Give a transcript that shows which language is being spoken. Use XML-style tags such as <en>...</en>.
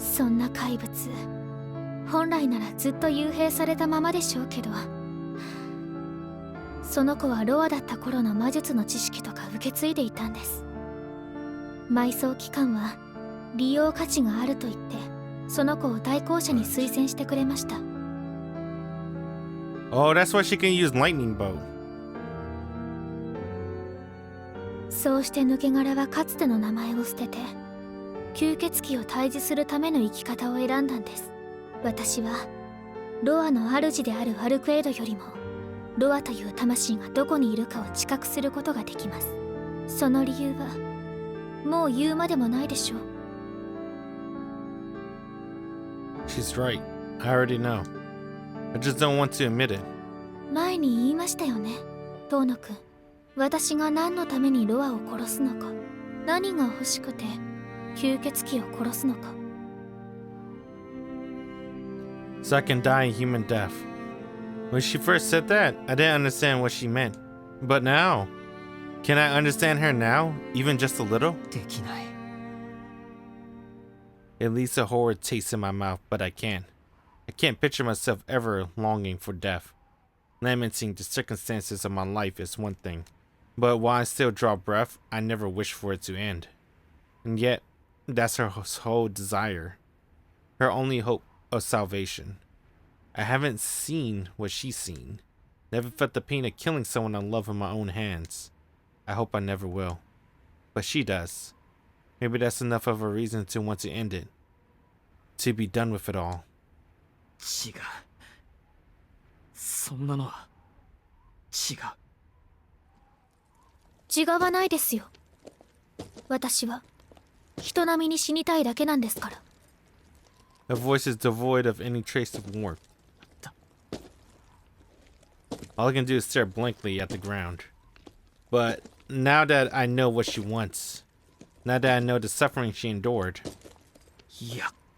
<ja>そんな怪物本来ならずっと幽閉されたままでしょうけど、その子はロアだった頃の魔術の知識とか受け継いでいたんです。埋葬機関は利用価値があると言ってその子を対向車に推薦してくれました。</ja> <en>Oh, that's why she can use lightning bow.</en> <ja>そうして抜け殻はかつての名前を捨てて吸血鬼を退治するための生き方を選んだんです。私はロアの主であるアルクエイドよりもロアという魂がどこにいるかを知覚することができます。その理由はもう言うまでもないでしょう。</ja> <en>She's right. I already know. I just don't want to admit it.</en> <ja>前に言いましたよね、遠野くん。私が何のためにロアを殺すのか、何が欲しくて吸血鬼を殺すのか。</ja> <en>So I can die a human death. When she first said that, I didn't understand what she meant. But now, can I understand her now, even just a little?</en> <ja>できない。</ja> <en>It leaves a horrid taste in my mouth, but I can't. I can't picture myself ever longing for death. Lamenting the circumstances of my life is one thing, but while I still draw breath, I never wish for it to end. And yet, that's her whole desire. Her only hope of salvation. I haven't seen what she's seen. Never felt the pain of killing someone I love in my own hands. I hope I never will. But she does. Maybe that's enough of a reason to want to end it. To be done with it all.</en> <ja>違う。そんなのは違う。違わないですよ。私は人並みに死にたいだけなんですから。</ja> <en>Her voice is devoid of any trace of warmth. All I can do is stare blankly at the ground. But now that I know what she wants, now that I know the suffering she endured,</en> <ja>いや、</ja>